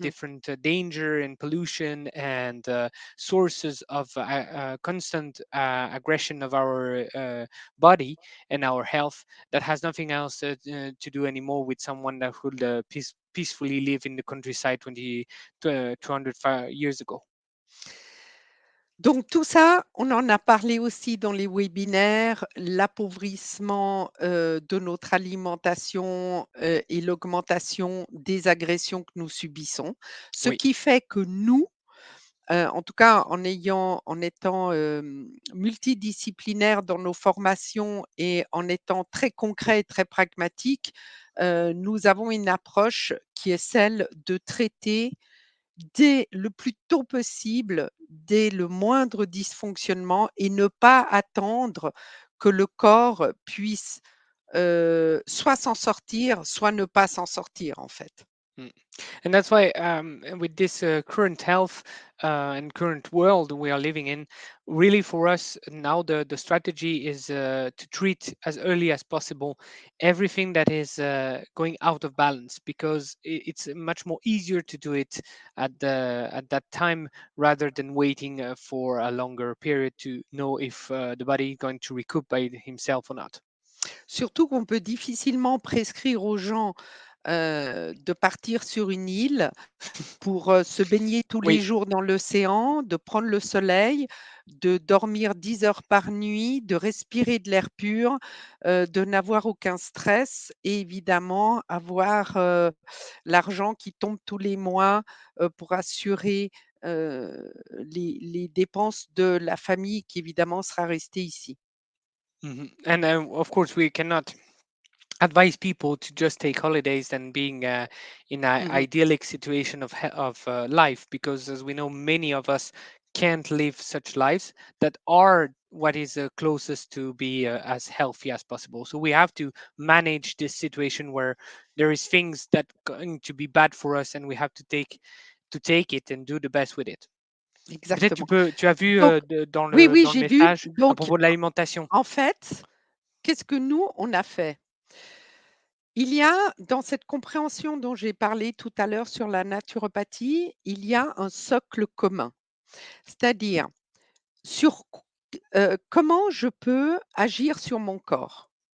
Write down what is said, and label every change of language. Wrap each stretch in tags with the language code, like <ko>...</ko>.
<en>different danger and pollution and sources of constant aggression of our body and our health that has nothing else to do anymore with someone that would peacefully live in the countryside 205 years ago.</en> <fr>Donc tout ça, on en a parlé aussi dans les webinaires, l'appauvrissement, de notre alimentation, et l'augmentation des agressions que nous subissons. Ce Oui. qui fait que nous, en tout cas en étant, multidisciplinaires dans nos formations et en étant très concrets et très pragmatiques, nous avons une approche qui est celle de traiter dès le plus tôt possible, dès le moindre dysfonctionnement et ne pas attendre que le corps puisse, soit s'en sortir, soit ne pas s'en sortir, en fait. Mm.</fr> <en>And that's why, with this current health and current world we are living in, really for us now the strategy is to treat as early as possible everything that is going out of balance, because it's much more easier to do it at that time rather than waiting for a longer period to know if the body is going to recoup by himself or not.</en> <fr>Surtout qu'on peut difficilement prescrire aux gens, de partir sur une île pour, se baigner tous les Oui. jours dans l'océan, de prendre le soleil, de dormir 10 heures par nuit, de respirer de l'air pur, de n'avoir aucun stress et évidemment avoir, l'argent qui tombe tous les mois, pour assurer, les dépenses de la famille qui évidemment sera restée ici.</fr> <en>Mhm. And of course we cannot advise people to just take holidays than being in an Mmh. idyllic situation of life, because as we know, many of us can't live such lives that are what is closest to be as healthy as possible. So we have to manage this situation where there is things that going to be bad for us, and we have to take it and do the best with it.</en> <fr>Peut-être Exactement. tu as vu Donc dans oui, le oui, dans le j'ai vu. message à Donc propos de l'alimentation. en fait, qu'est-ce que nous, on a fait? Il y a dans cette compréhension dont j'ai parlé tout à l'heure sur la naturopathie, il y a un socle commun. C'est-à-dire sur comment je peux agir sur mon corps?</fr>